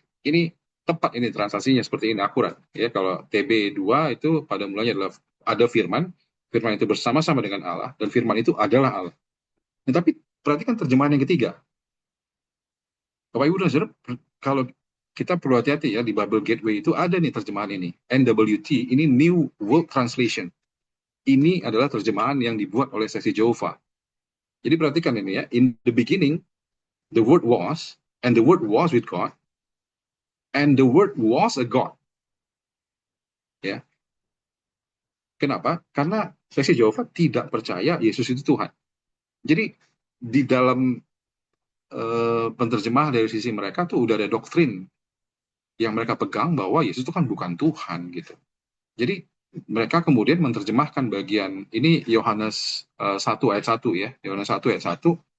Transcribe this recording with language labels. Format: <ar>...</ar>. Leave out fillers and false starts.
<id>Ini tepat ini translasinya seperti ini akurat ya. Kalau TB2 itu pada mulanya adalah ada firman, firman itu bersama-sama dengan Allah dan firman itu adalah Allah. Nah, tapi perhatikan terjemahan yang ketiga. Bapak Ibu dan Saudara, kalau kita perlu hati-hati ya di Bible Gateway itu ada nih terjemahan ini. NWT ini New World Translation. Ini adalah terjemahan yang dibuat oleh Seksi Jehovah. Jadi perhatikan ini ya,</id> <en>in the beginning the word was and the word was with God and the word was a God.</en> <id>Ya. Kenapa? Karena Seksi Jehovah tidak percaya Yesus itu Tuhan. Jadi di dalam penerjemah dari sisi mereka tuh udah ada doktrin yang mereka pegang bahwa Yesus itu kan bukan Tuhan gitu. Jadi mereka kemudian menerjemahkan bagian ini Yohanes 1 ayat 1 ya, Yohanes 1 ayat 1.</id>